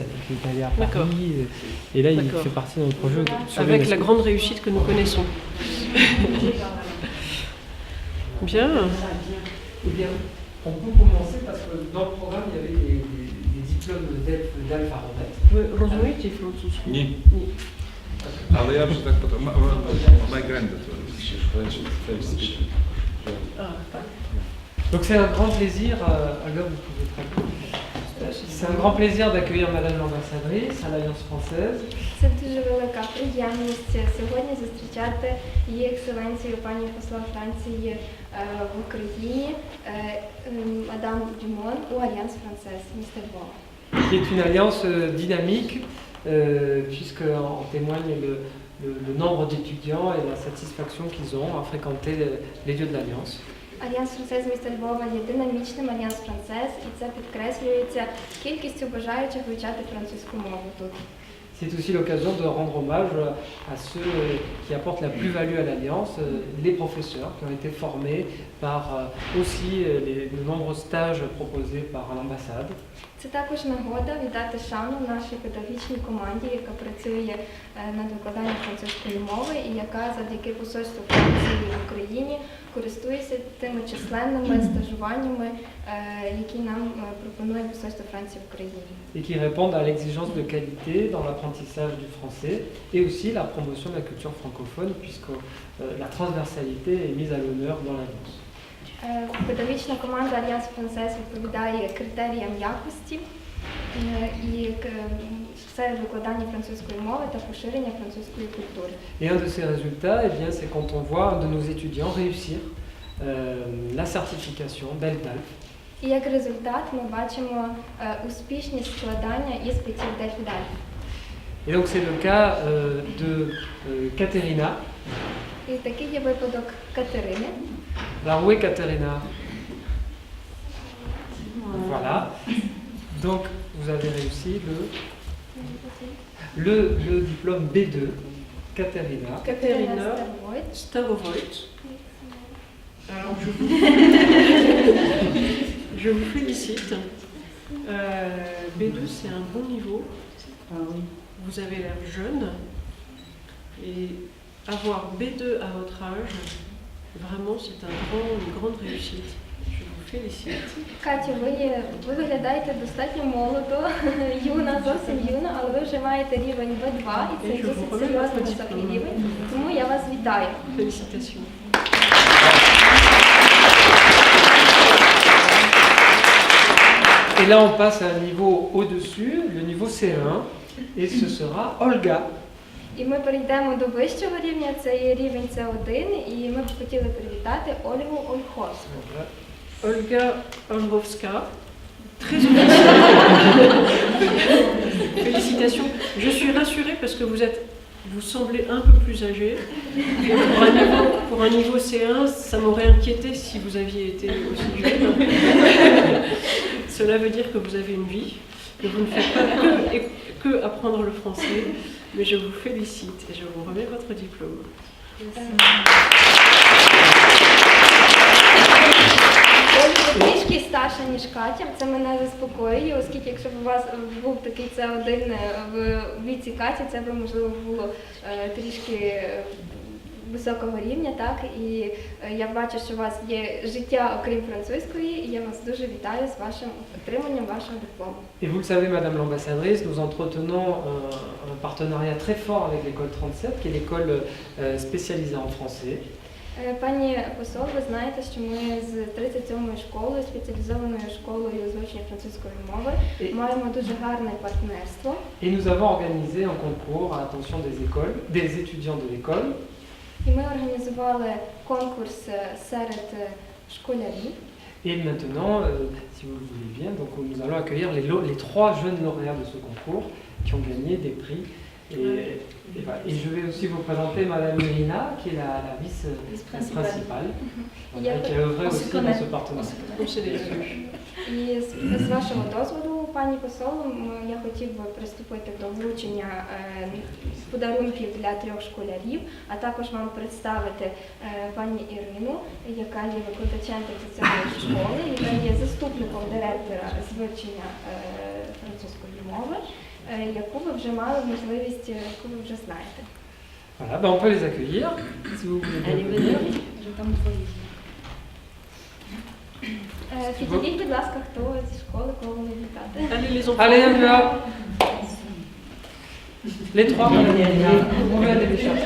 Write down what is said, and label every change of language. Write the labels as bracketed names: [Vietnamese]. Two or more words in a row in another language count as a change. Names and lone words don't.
[French] Il est allé à Paris et là il fait partie de notre projet. Avec la grande réussite que nous connaissons. Bien. Eh bien, on peut commencer parce que dans le programme il y avait des diplômes d'alphabet. [Ukrainian] Вы розумієте французьку? Ні. Але я вже так потім. [English] My granddaughter is French speaking. [French] Donc c'est un grand plaisir, alors vous pouvez traduire. C'est un grand plaisir d'accueillir Madame l'ambassadrice à l'Alliance française. [Ukrainian] Це дуже велика приємність сьогодні зустрічати її екселенцію пані посла Франції в Україні, мадам Дюмон, у Alliance Française, місто Львова. [French] Qui est une alliance dynamique, puisqu'en témoigne le nombre d'étudiants et la satisfaction qu'ils ont à fréquenter les lieux de l'Alliance. [Ukrainian] Альянс Францез міста Львова є динамічним Альянс Францез, і це підкреслюється кількістю бажаючих вивчати французьку мову тут. [French] C'est aussi l'occasion de rendre hommage à ceux qui apportent la plus-value à l'Alliance, les professeurs qui ont été formés par aussi de nombreux stages proposés par l'ambassade. [Ukrainian] Це також нагода віддати шану нашій педагогічній команді, яка працює над викладанням французької мови і яка завдяки посольству Франції в Україні користується тими численними стажуваннями, які нам пропонує посольство Франції в Україні. [French] Et qui répondent à l'exigence de qualité dans l'apprentissage du français et aussi la promotion de la culture francophone puisque la transversalité est mise à l'honneur dans l'Alliance. [Ukrainian] Педагогічна команда Альянс Францез відповідає критеріям якості і серед викладання французької мови та поширення французької культури. [French] Et un de ces résultats, eh bien, c'est quand on voit un de nos étudiants réussir la certification d'ELF. [Ukrainian] І як результат ми бачимо успішність складання іспитів DELF. [French] Et donc c'est le cas de Katerina. [Ukrainian] І такий є випадок Катерини. [French] Alors où est Katerina? Voilà. Donc vous avez réussi le diplôme B2, Katerina. Katerina Starovoit. Alors je vous félicite. B2 c'est un bon niveau. Vous avez l'air jeune et avoir B2 à votre âge, vraiment c'est une grande réussite. Je vous félicite. [Ukrainian] Катю, ви виглядаєте достатньо молодо, юна, зовсім юна, але ви вже маєте рівень B2 і це досить серйозний високий рівень, тому я вас вітаю. [French] Félicitations. Et là on passe à un niveau au-dessus, le niveau C1, et ce sera Olga. [Ukrainian] І ми перейдемо до вищого рівня, це є рівень С1, і ми б хотіли привітати Ольгу Ольховську. [French] Olga Olchowska, très officielle. Félicitations. Je suis rassurée parce que vous êtes vous semblez un peu plus âgé. Pour un niveau C1, ça m'aurait inquiété si vous aviez été aussi jeune. Cela veut dire que vous avez une vie, que vous ne faites pas que apprendre le français, mais je vous félicite et je vous remets votre diplôme. [Ukrainian] Трішки старша, ніж Катя. Це мене заспокоює, оскільки якщо б у вас був такий С1 в віці Каті, це б, можливо, було трішки високого рівня, так? І я бачу, що у вас є життя, окрім французької, і я вас дуже вітаю з вашим отриманням вашого диплому. [French] Et vous le savez, Madame l'ambassadrice, nous entretenons un partenariat très fort avec l'école 37, qui est l'école spécialisée en français. [Ukrainian] Пані посол, ви знаєте, що ми з 37-ю школою, спеціалізованою школою з вивчення французької мови, маємо дуже гарне партнерство. [French] Et nous avons organisé un concours à l'attention des étudiants de l'école. [Ukrainian] І ми організували конкурс серед школярів. [French] Et maintenant, si vous le voulez bien, donc nous allons accueillir les 3 jeunes lauréats de ce concours qui ont gagné des prix. Et je vais aussi vous présenter Madame Irina, qui est la vice-principale, qui a œuvré aussi dans ce partenariat. [Ukrainian] І з вашого дозволу, пані посол, я хотів би приступити до вручення подарунків для 3 школярів, а також вам представити пані Ірину, яка є викладачем 37-ї школи, яка є заступником директора з вивчення французької мови, яку ви вже мали можливість, яку ви вже знаєте. [French] Voilà, ben on peut les accueillir, si vous voulez bien venir. [Ukrainian] Підійдіть, будь ласка, хто зі школи, кого ви вітати. [French] Allez, on y va. Les 3, Madame Irina, vous pouvez aller les chercher.